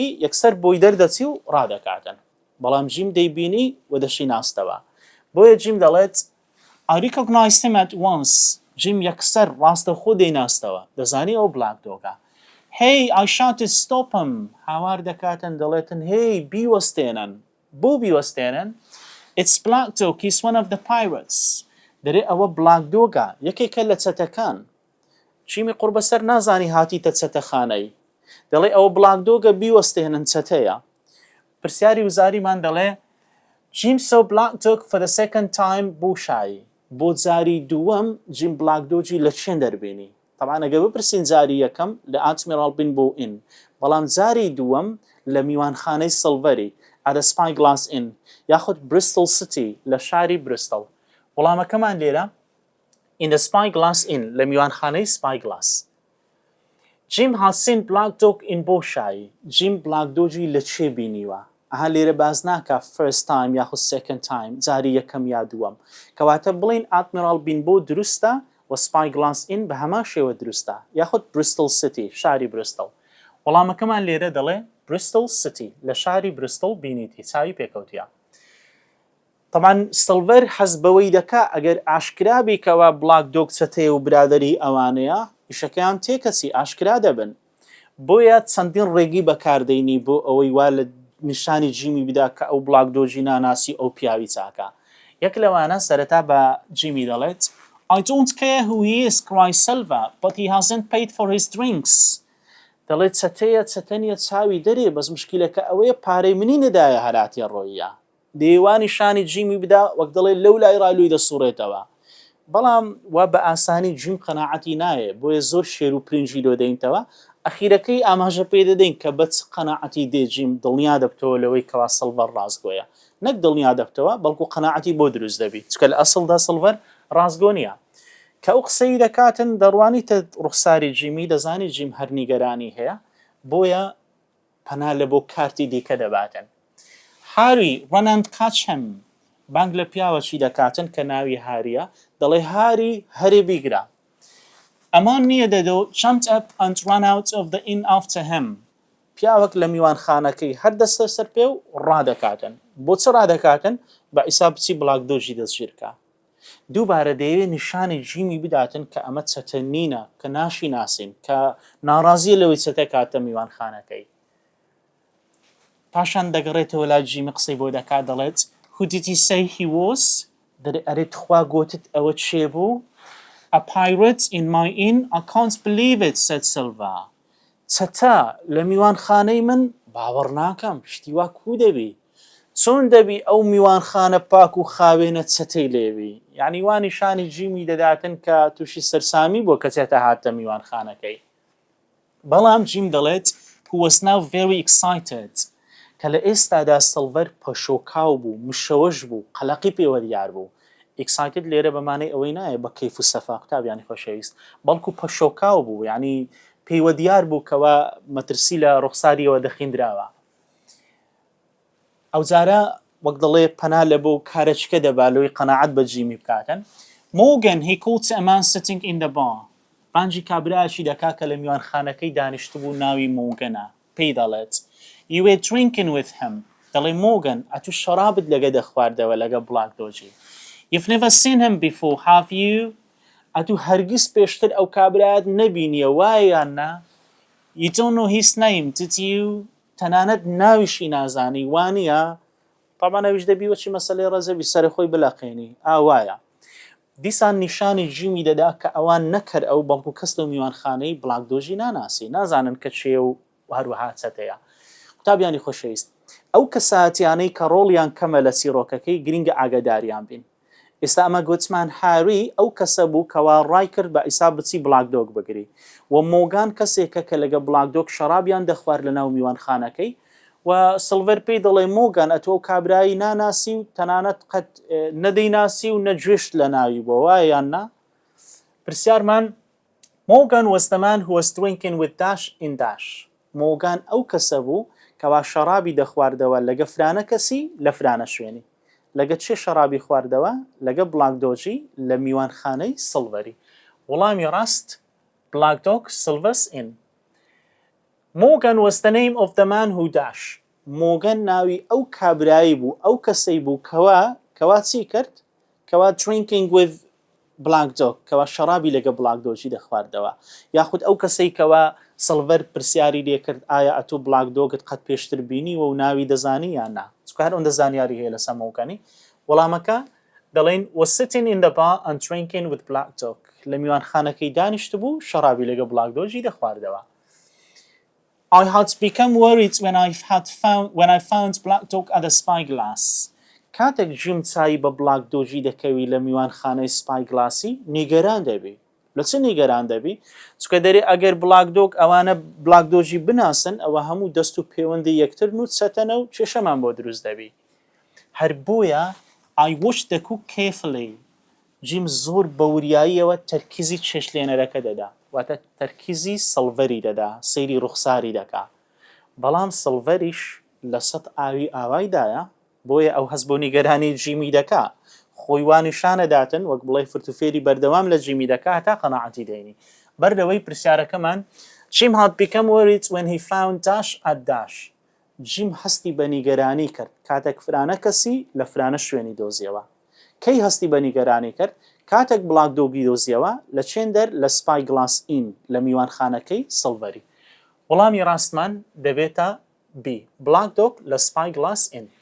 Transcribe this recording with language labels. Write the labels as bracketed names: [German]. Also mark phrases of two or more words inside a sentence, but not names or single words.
[Central Kurdish] یەکسەر بۆی دەردەچی و ڕادەکاتن بەڵام جیم دەیبینی و دەشی ناستەوە بۆیە جیم دەڵێت [English] I recognized him at once [Central Kurdish] جیم یەکسەر ڕاستەخۆ دەیناستەوە دەزانی ئەو بلاک دۆگە [English] Hey I shouted stop him [Central Kurdish] هاوار دەکاتن دەڵێتن Hey بیوەستێنن بۆ بیوەستێنن [English] It's Black Dog he's one of the pirates [Central Kurdish] دەرێ ئەوە بلاک دۆگە یەکێکە لە چەتەکان چیمی قوربەسەر نازانی هاتیتە چەتەخانەی دەڵێ ئەوە بلاک دۆگە بیوەستێنن چەتەیە پرسیاری وزاریمان دەڵێ [English] Jim saw Black Dog for the second time [Central Kurdish] بۆ شایی بۆ جاری دووەم جیم بلاک دۆجی لە چێن دەربێنی طبعا ئەگە بپرسین جاری یەکەم لە ئادمیرال بین بۆ ئین بەڵام جاری دووەم لە میوانخانەی سڵڤەری [English] at the Spyglass Inn [Central Kurdish] یاخود Bristol City لە شاری بریستڵ وەڵامەکەمان لێرە [English] in the Spyglass Inn [Central Kurdish] لە میوانخانەی Spyglass [English] Jim has seen Black Dog in [Central Kurdish] بۆ شایی جیم بلاک دۆجی لە چێ بینیوە ئەها لێرە باز ناکە [English] first time [Central Kurdish] یاخود [English] second time [Central Kurdish] جاری یەکەم یا دووەم کەواتە بڵین ئادمیرال بین بۆ دروستە و Spyglass Inn بە هەمان شێوە دروستە یاخود Bristol City شاری بریستڵ وەڵامەکەمان لێرە دەڵێ Bristol City لە شاری بریستڵ بینیتی چاوی پێکەوتیە طبعا سڵڤەر حەز بەوەی دەکا ئەگەر ئاشکرا بیکەوە بلاک دۆگ چەتەیە و برادەری ئەوانەیە ئیشەکەیان تێکەچی ئاشکرا دەبن بۆیە چەندین ڕێگی بەکاردەینی بۆ ئەوەی وا لە نیشانی جیمی بدا کە ئەو بلاک دۆژی ناناسی ئەو پیاوی چاکە یەک لەوانە سەرەتا بە جیمی دەڵێت [English] I don't care who he is cries Silver but he hasn't paid for his drinks [Central Kurdish] دەڵێت چەتەیە چەتەنیە چاوی دەرێ بەس مشکلەکە ئەوەیە پارەی منی نەدایە هەراتیە ڕۆیە دەیوانی شانی جیمی بدا وەک دەڵێ لەو لای ڕالووی دەسوڕێتەوە بەڵام وا بە ئاسانی جیم قەناعەتی نایە بۆیە زۆر شێر و پرنجی دۆدەینتەوە ئەخیرەکەی ئاماژە پێ دەدەین کە بەچ قەناعەتی دێجیم دڵنیا دەبتەوە لەوەی کەوا سڵڤەر ڕاستگۆیە نەک دڵنیا دەبتەوە بەڵکو قەناعەتی بۆ دروست دەبیت چکە لە ئەسڵدا سڵڤەر ڕاستگۆ نییە کە ئەو قسەی دەکاتن دەڕوانیتە ڕوخساری جیمی دەزانی جیم هەر نیگەرانی هەیە بۆیە پەنا لە بۆ کارتی دیکە دەباتن هاری [English] run and catch him [Central Kurdish] بانگ لە پیاوەشی دەکاتن کە ناوی هاریە دەڵێ هاری هەرێ بیگرە ئەمان نییە دەدۆ [English] jumped up and ran out of the inn after him [Central Kurdish] پیاوەک لە میوانخانەکەی هەردەستە سەر پێ و ڕادەکاتن بۆ چ ڕادەکاتن بە ئیسا بچی بلاک دۆژی دەستگیرکە دووبارە دەیەوێت نیشانی جیمی بداتن کە ئەمە چەتە نینە کە ناشی ناسین کە ناڕازیە لەوەی چەتە کاتە میوانخانەکەی پاشان دەگەڕێتەوە لای جیمی قسەی بۆ دەکات دەڵێت [English] Who did he say he was [Central Kurdish] ئەرێت خوا گوتت ئەوە چێ بوو [English] A pirate in my inn I can't believe it said Silver [Central Kurdish] چەتە لە میوانخانەی من باوەڕ ناکەم شتیوا کو دەبی چۆن دەبی ئەو میوانخانە پاک و خاوێنە چەتەی لێوی یعنی وانی شانی جیمی دەداتن کە تووشی سەرسامی بۆ کە چێتە هاتە میوانخانەکەی بەڵام جیم دەڵێت [English] who was now very excited [Central Kurdish] کە لە ئێستادا سڵڤەر پەشۆکاو بوو مشەوەش بوو قەلەقی پێوە دیار بوو excited لێرە بەمانەی ئەوەی نایە بە کەیف و سەفا قوتابیانی خۆشەویست بەڵکو پەشۆکاو بوو یعنی پێیوە دیار بوو کەوا مەترسی لە ڕوخساریەوە دەخیندراوە ئەو جارە وەک دەڵێ پەنا لە بۆ کارەچکە دەبالۆی قەناعەت بە جیمی بکاتن [English] Morgan he called to a man sitting in the bar [Central Kurdish] بانجی کابرایشی دەکا کە لە میوانخانەکەی دانیشتبوو ناوی مۆگەنە پێی دەڵێت [English] you were drinking with him [Central Kurdish] دەڵێ مۆگەن ئەتو شەرابت لەگە دەخواردەوە لەگە بلاک دۆجی [English] you've never seen him before have [Central Kurdish] you ئەتو هەرگیز پێشتر ئەو کابرایەت نەبینیە وایە یان نا [English] you don't know his name did you [Central Kurdish] تەنانەت ناویشی نازانی وانە طبعا ئەویش دەبی وەچی مەسەلەی ڕەزەبی سەر خۆی بلەقێنی ئاوایە دیسان نیشانی جیمی دەدا کە ئەوان نەکرد ئەو بەڵکو کەس لەو میوانخانەی بلاک دۆژی ناناسی نازانن کە چێ و هەروەها چەتەیە قوتابیانی خۆشەویست ئەو کەساتیانەی کە ڕۆڵیان کەمە لە سیرۆکەکەی گرنگە ئاگاداریان بین ئێستا ئەمە گوتمان هاری ئەو کەسە بوو کەوا ڕای کرد بە ئیسا بچی بلاک دۆگ بگری و مۆگان کەسێکە کە لەگە بلاک دۆگ شەرابیان دەخوارد لە ناو میوانخانەکەی و سڵڤەر پێی دەڵێ مۆگان ئەتۆ کابرایی ناناسی و تەنانەت قەت نەدەیناسی و نەگوێشت لە ناوی بۆ وایە یان نا پرسیارمان [English] Morgan was the man who was drinking with Dash in Dash [Central Kurdish] مۆگان ئەو کەسە بوو کەوا شەرابی دەخواردەوە لەگە فرانە کەسی لە فرانە شوێنی لەگە چێ شەرابی خواردەوە لەگە بلاک دۆجی لە میوانخانەی سڵڤەری وەڵامی ڕاست بلاک دۆگ سڵڤەس [English] in Morgan was the name of the man who dashed. [Central Kurdish] Morgan ناوی ئەو کابرایی بوو ئەو کەسەی بوو کەوا چی کرد کەوا [English] drinking with black dog [Central Kurdish] کەوا شەرابی لەگە بلاک دۆجی دەخواردەوە یاخود ئەو کەسەی کەوا سڵڤەر پرسیاری لێ کرد ئایا ئەتۆ بلاک دۆگت قەت پێشتر بینی و ناوی دەزانی یان نا چکە هەر ئەوەندە زانیاری هەیە لەسەر مۆگانی وەڵامەکە دەڵێن [English] was sitting in the bar and drinking with black dog [Central Kurdish] لە میوانخانەکەی دانیشت بوو شەرابی لەگە بلاک دۆجی دەخواردەوە [English] I had become worried when I found Black Dog at the spyglass. [Central Kurdish] کاتێک ژیم چایی بە بلاک دۆژی دەکەوی لە میوانخانەی سپایگلاسی نیگەران دەبی لە چ نیگەران دەبی چکە دەری ئەگەر بلاک دۆگ ئەوانە بلاک دۆژی بناسن ئەوە هەموو دەست و پەیوەندی یەکتر و چەتەنە و کێشەمان بۆ دروست دەبی هەر بۆیە [English] I watched the cook carefully [Central Kurdish] جیم زۆر بەوریاییەوە تەرکیزی چێشلێنەرەکە دەدا واتە تەرکیزی سڵڤەری دەدا سەیری ڕوخساری دەکا بەڵام سڵڤەریش لە سەد ئاوی ئاوایدایە بۆیە ئەو هەست بۆ نیگەرانی جیمی دەکا خۆی وانیشانەداتن وەک بڵێ فرتوفێری بەردەوام لە جیمی دەکا هەتا قەناعەتی دەینی بەردەوەی پرسیارەکەمان [English] Jim had become worried when he found Dash at Dash [Central Kurdish] جیم هەستی بە نیگەرانی کرد کاتێک فرانە کەسی لە فرانە شوێنی دۆزیەوە کەی هەستی بە نیگەرانی کرد کاتێک بلاک دۆگی دۆزیەوە لە چێندەر لە سپایگلاس in لە میوانخانەکەی سڵڤەری وەڵامی ڕاستمان دەبێتە B بلاک دۆگ لە سپایگلاس in